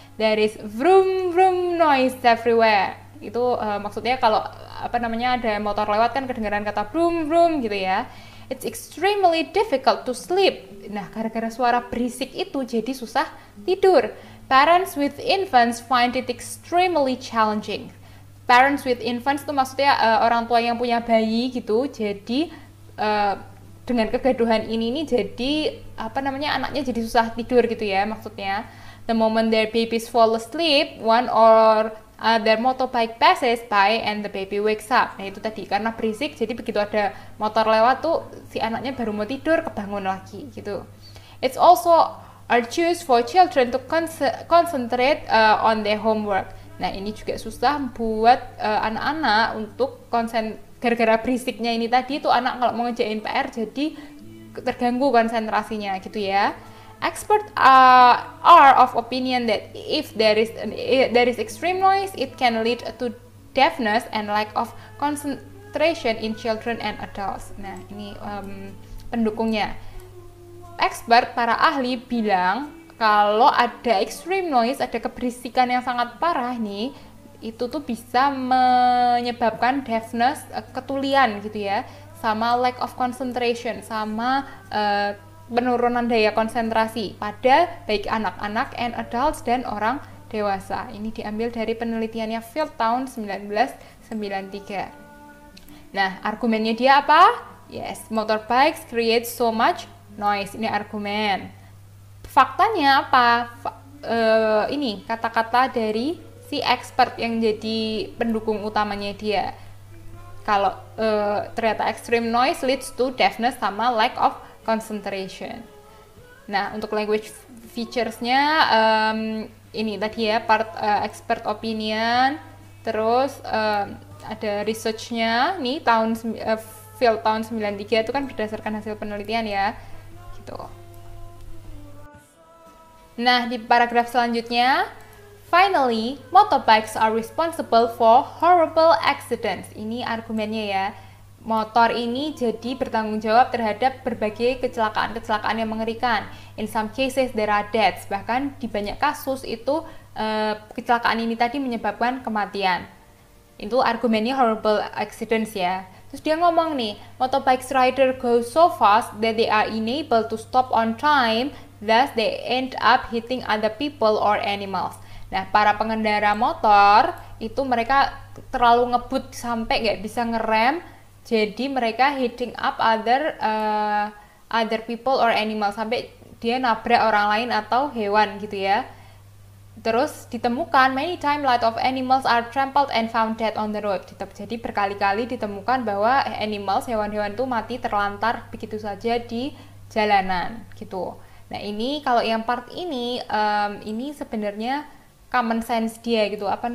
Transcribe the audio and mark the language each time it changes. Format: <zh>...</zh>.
<en>There is vroom vroom noise everywhere.</en> <id>Itu maksudnya kalau ada motor lewat kan kedengaran kata vroom vroom gitu ya.</id> <en>It's extremely difficult to sleep.</en> <id>Nah, gara-gara suara berisik itu jadi susah tidur.</id> <en>Parents with infants find it extremely challenging. Parents with infants</en> <id>itu maksudnya orang tua yang punya bayi gitu. Jadi dengan kegaduhan ini jadi anaknya jadi susah tidur gitu ya maksudnya.</id> <en>The moment their babies fall asleep, one or other motorbike passes by and the baby wakes up.</en> <id>Nah, itu tadi karena berisik jadi begitu ada motor lewat tuh si anaknya baru mau tidur kebangun lagi gitu.</id> <en>It's also arduous for children to concentrate on their homework.</en> <id>Nah, ini juga susah buat anak-anak untuk gara-gara berisiknya ini tadi tuh anak kalau mau ngerjain PR jadi terganggu konsentrasinya gitu ya.</id> <en>Experts are of opinion that if there is extreme noise, it can lead to deafness and lack of concentration in children and adults.</en> <id>Nah, ini pendukungnya. Expert, para ahli bilang kalau ada extreme noise, ada keberisikan yang sangat parah nih, itu tuh bisa menyebabkan deafness, ketulian gitu ya, sama</id> <en>lack of concentration,</en> <id>sama penurunan daya konsentrasi pada baik anak-anak</id> <en>and adults</en> <id>dan orang dewasa. Ini diambil dari penelitiannya Field tahun 1993. Nah, argumennya dia apa?</id> <en>Yes, motorbikes create so much noise.</en> <id>Ini argumen. Faktanya apa? Ini kata-kata dari si expert yang jadi pendukung utamanya dia. Kalau ternyata</id> <en>extreme noise leads to deafness</en> <id>sama</id> <en>lack of concentration.</en> <id>Nah, untuk language features-nya ini tadi ya part expert opinion, terus ada research-nya nih Field tahun 93 itu kan berdasarkan hasil penelitian ya. Gitu. Nah, di paragraf selanjutnya,</id> <en>finally, motorbikes are responsible for horrible accidents.</en> <id>Ini argumennya ya. Motor ini jadi bertanggung jawab terhadap berbagai kecelakaan yang mengerikan.</id> <en>In some cases there are deaths.</en> <id>Bahkan di banyak kasus itu kecelakaan ini tadi menyebabkan kematian. Itu argumennya</id> <en>horrible accidents</en> <id>ya. Terus dia ngomong nih,</id> <en>motorbikes rider go so fast that they are unable to stop on time, thus they end up hitting other people or animals.</en> <id>Nah, para pengendara motor itu mereka terlalu ngebut sampai nggak bisa ngerem, jadi mereka</id> <en>hitting up other people or animals,</en> <id>sampai dia nabrak orang lain atau hewan gitu ya. Terus ditemukan</id> <en>many times lots of animals are trampled and found dead on the road.</en> <id>Jadi berkali-kali ditemukan bahwa hewan-hewan itu mati terlantar begitu saja di jalanan gitu. Nah, ini kalau yang part ini sebenarnya common sense dia gitu,</id>